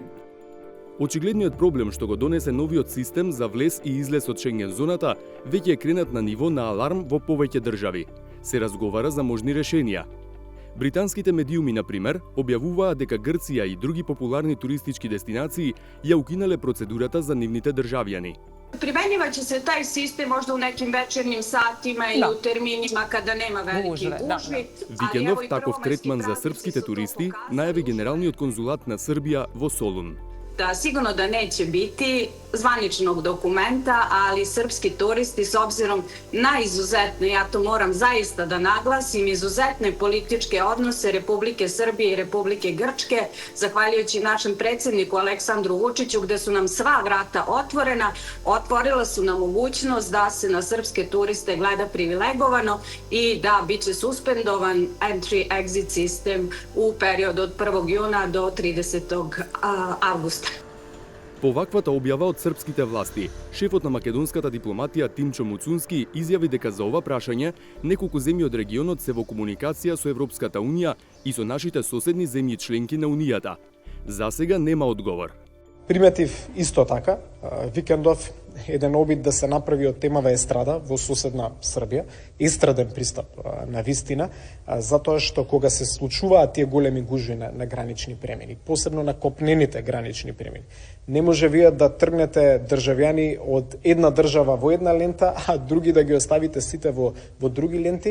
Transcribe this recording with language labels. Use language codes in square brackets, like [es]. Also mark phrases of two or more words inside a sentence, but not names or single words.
[mk] Очигледниот проблем што го донесе новиот систем за влез и излез од Шенген зоната веќе е кренат на ниво на аларм во повеќе држави. Се разговара за можни решенија. Британските медиуми, например, објавуваа дека Грција и други популарни туристички дестинации ја укинале процедурата за нивните државјани. [sr] Применјуваće se taj sistem možda u nekim večernjim satima i u terminima kada nema veliki gužvi. [mk] Викендов таков третман за српските туристи најави генералниот конзулат на Србија во Солун. [sr] Da sigurno da neće biti zvaničnog dokumenta, ali srpski turisti s obzirom na izuzetne, ja to moram zaista da naglasim, izuzetne političke odnose Republike Srbije i Republike Grčke, zahvaljujući našem predsjedniku Aleksandru Vučiću, gde su nam sva vrata otvorena, otvorila su nam mogućnost da se na srpske turiste gleda privilegovano i da biće suspendovan entry-exit sistem u periodu od 1. juna do 30. avgusta. [mk] По ваквата објава од српските власти, шефот на македонската дипломатија Тимчо Муцунски изјави дека за ова прашање неколку земји од регионот се во комуникација со Европската унија и со нашите соседни земји членки на унијата. За сега нема одговор. Приметив исто така, викендов еден обид да се направи од темава естрада во соседна Србија, естраден пристап на вистина, затоа што кога се случуваат тие големи гужви на гранични премини, посебно на копнените гранични премини, не може вие да тргнете државјани од една држава во една лента, а други да ги оставите сите во други ленти.